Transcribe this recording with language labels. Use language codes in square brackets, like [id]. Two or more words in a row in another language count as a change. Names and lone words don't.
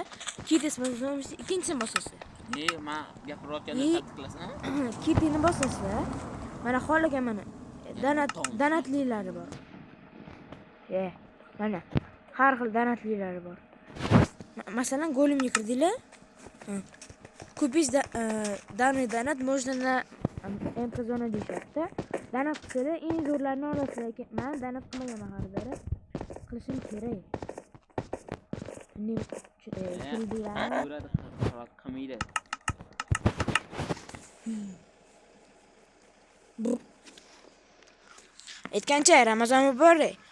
[uz] Kit ismini ikkinchisini bosasizlar. Men gapirayotganda sabit qilasan. Kitini bosasizlar. Mana xohlagan mana donatlilari bor. Mana har xil donatlilari bor. Masalan, go'limga kirdinglar. [ru] Купить данный донат можно на МТ-зона deyapti. [uz] Donat qilsa eng zo'rlarini olasizlar. Men donat qilmaganman hozir. Qilishim kerak. Qilmaydi. Aytgancha Ramazon muborak.